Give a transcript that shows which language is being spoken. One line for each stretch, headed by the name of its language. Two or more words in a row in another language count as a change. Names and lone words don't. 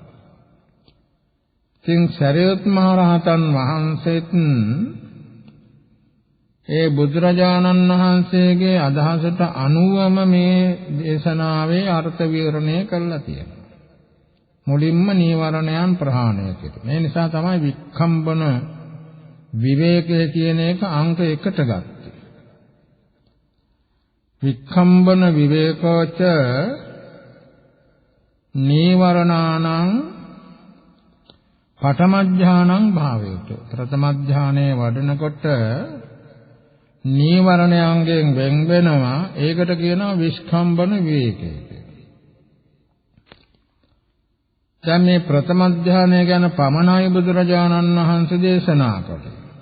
Sinhala: ඉතින් සරියුත් මහ රහතන් වහන්සේත් ඒ බුදුරජාණන් වහන්සේගේ අදහසට අනුවම මේ දේශනාවේ අර්ථ විවරණය කළා තියෙනවා. මුලින්ම නීවරණයන් ප්‍රහාණය කෙරේ. මේ නිසා තමයි වික්ඛම්බන විවේකය කියන එක අංක 1ට ගත්තේ.
Pali: වික්ඛම්බන විවේකෝච නීවරණානං පඨම ඥානං භාවයතු.
Sinhala: ප්‍රථම ඥානයේ වඩනකොට නීවරණයන්ගෙන් වෙන් වෙනවා. ඒකට කියනවා විස්කම්බන විවේකය කියලා. දැන් මේ ප්‍රථම ඥානය ගැන පමණයි බුදුරජාණන් වහන්සේ දේශනා කළේ.